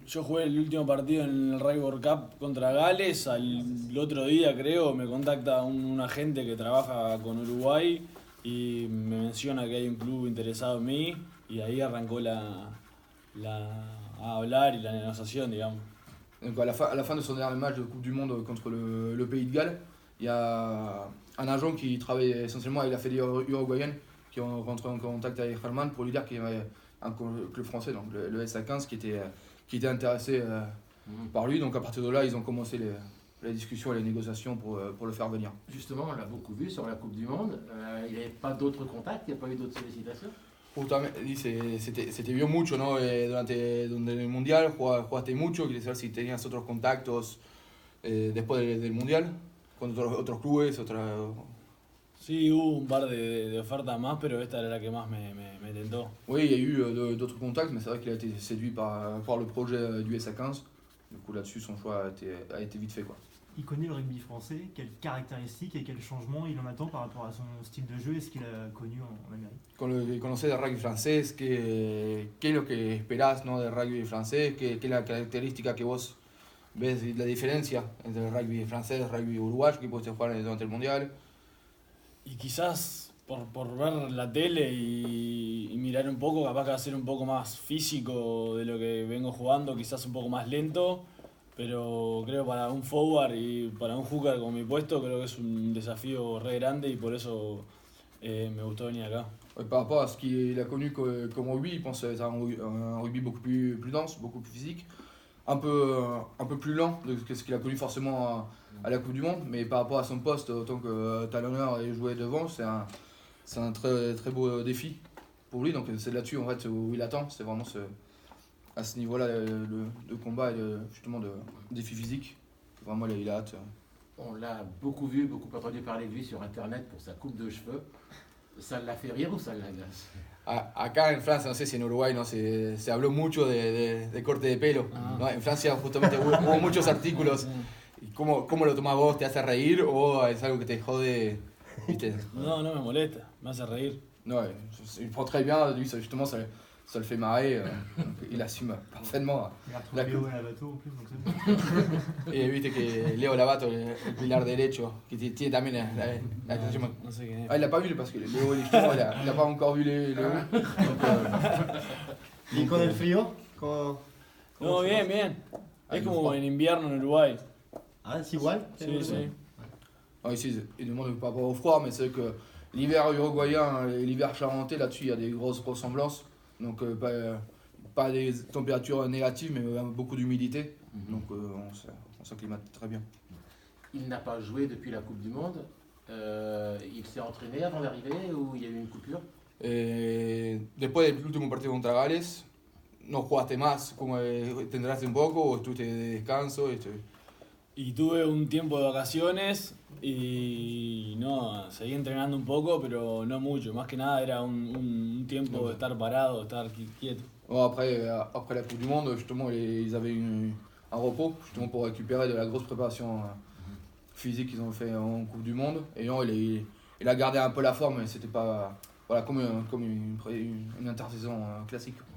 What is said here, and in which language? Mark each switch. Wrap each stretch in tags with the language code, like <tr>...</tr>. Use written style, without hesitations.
<es>Yo jugué el último partido en el Rugby World Cup contra Gales. Al otro día, creo, me contacta un agente que trabaja con Uruguay y me menciona que hay un club interesado en mí. Y ahí arrancó a hablar y la negociación, digamos.</es> <fr>Donc à la fin de son dernier match de Coupe du Monde contre le Pays de Galles, il y a un agent qui travaille essentiellement avec la fédération uruguayenne qui est rentré en contact avec Herman pour lui dire qu'il y avait un club français, donc le SA15, qui était intéressé par lui. Donc à partir de là, ils ont commencé les discussions et les négociations pour le faire venir. Justement, on l'a beaucoup vu sur la Coupe du Monde. Il n'y avait pas d'autres contacts, il n'y a pas eu d'autres sollicitations.</fr> <es>Justamente, dice, se te vio mucho, ¿no? Durante el Mundial, jugaste mucho, quería saber si tenías otros contactos después del Mundial, con otros clubes, Sí, hubo un par de ofertas más, pero esta era la que más me tentó.</es> <fr>Oui, il y a eu d'autres contacts, mais c'est vrai qu'il a été séduit par le projet du SA15. Du coup, là-dessus, son choix a été vite fait, quoi. Il connaît le rugby français, quelles caractéristiques et quels changements il en attend par rapport à son style de jeu et ce qu'il a connu en Amérique.</fr> <es>Conocer el rugby francés, ¿qué es lo que esperás, ¿no? Del rugby francés? ¿Qué es la característica que vos ves la diferencia entre el rugby francés y el rugby uruguayo que pudiste jugar durante el Mundial? Y quizás por ver la tele y mirar un poco, capaz que va a ser un poco más físico de lo que vengo jugando, quizás un poco más lento, pero creo para un forward y para un hooker con mi puesto, creo que es un desafío re grande y por eso me gustó venir acá.</es> <fr>Par rapport à ce qu'il a connu comme rugby, il pense que c'est un rugby beaucoup plus dense, beaucoup plus physique, un peu plus lent que ce qu'il a connu forcément à la Coupe du Monde, mais par rapport à son poste, autant que talonneur et jouer devant, c'est un très, très beau défi pour lui. Donc c'est là-dessus en fait, où il attend, c'est vraiment à ce niveau-là de combat et justement de défi physique. Vraiment, il a hâte. On l'a beaucoup vu, beaucoup entendu parler de lui sur Internet pour sa coupe de cheveux. Ça l'a fait rire ou ça l'a...</fr> <es>Acá en Francia, no sé si en Uruguay, no se habló mucho de corte de pelo. ¿No? En Francia justamente hubo muchos artículos. ¿Y cómo lo tomás vos? ¿Te hace reír o es algo que te jode? ¿Viste? No, no me molesta, me hace reír.</es> <fr>Non, il prend très bien, lui justement ça le fait marrer, donc il assume parfaitement. Il a retrouvé Léo Lavato en plus, donc c'est bon.</fr> <es>Y viste que Leo Lavato, el pilar derecho, que tiene también la canción. No sé qué es.</es> <fr>Ah, il l'a pas vu parce que Léo, justement, il a pas encore vu Léo. Donc,</fr> <es>¿Y con el frío? ¿Cómo No, se bien, va? bien. Ahí Es lo como juega. en invierno en Uruguay. Ah, es igual? Sí, sí.</es> <fr>ici, il demande par rapport au froid, mais c'est que l'hiver uruguayen et l'hiver charentais, là-dessus, il y a des grosses ressemblances. Donc, pas des températures négatives, mais beaucoup d'humidité. Donc, on s'acclimate très bien. Il n'a pas joué depuis la Coupe du Monde. Il s'est entraîné avant d'arriver ou il y a eu une coupure?</fr> <es>Después del último partido contra Gales, ¿no jugaste más? ¿Cómo te enteraste un poco o estuviste de descanso? Y tuve un tiempo de vacaciones y no, seguí entrenando un poco, pero no mucho. Más que nada era un tiempo de estar parado, de estar quieto.</es> <fr>Bon, après la Coupe du Monde, justement, ils avaient un repos justement pour récupérer de la grosse préparation physique qu'ils ont fait en Coupe du Monde. Et non, il a gardé un peu la forme, mais c'était pas voilà, comme une intersaison classique.</fr>